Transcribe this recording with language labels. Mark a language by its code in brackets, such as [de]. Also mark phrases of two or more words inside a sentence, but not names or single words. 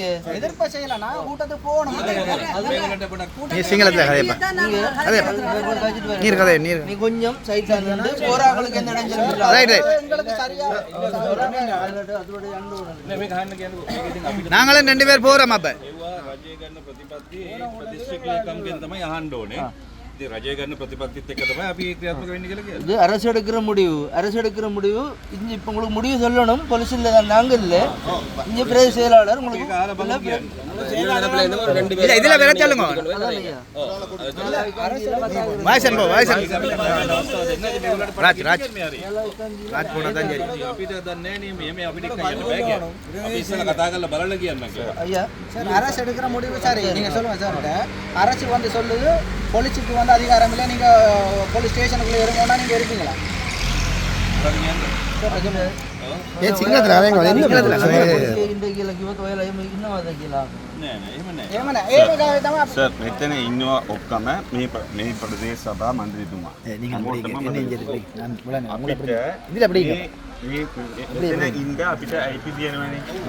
[ta] எதிர்ப்ப செய்யலாம், நான் கூட்டத்துக்கு போகணும். நீ கொஞ்சம் சைட்ல நின்று போறாங்களுக்கு எந்த இடைஞ்சலும் இல்லை. நாங்களும் 2 பேர் போறோம். [si] அப்ப රජය ගන්න ප්‍රතිපත්තිත් එක්ක තමයි අපි ක්‍රියාත්මක වෙන්නේ කියලා කියන්නේ. [ta] இது அரசு எடுக்கிற முடிவு இங்க இப்ப உங்களுக்கு முடிவு சொல்லணும். போலீஸ்ல நாங்க இல்ல, இங்க பிரதேச செயலாளர் உங்களுக்கு இல்ல இதுல வேற சொல்லுங்க. வாய்சன் ராஜ் போனா தான் சரி. [si] අපිට දන්නේ නෑ මේ අපිට කියන්න බෑ කියලා. අපි ඉස්සෙල්ලා කතා කරලා බලන්න කියන්න කියලා. [ta] ஐயா சார் அரசு எடுக்கிற முடிவு சார் நீங்க சொல்லுங்க சார். அரசு வந்து சொல்லுது போலீஸுக்கு வந்து அதிகாரம் இல்லை, நீங்க போலீஸ் ஸ்டேஷனுக்குள்ள இருங்கோன்னா நீங்க இருப்பீங்களா? [si] සර් මෙතන ඉන්නවා ඔක්කොම මේ ප්‍රදේශ සභා මන්ත්‍රීතුමා. ඉන්ද අපිට අයිති තියෙනවනේ.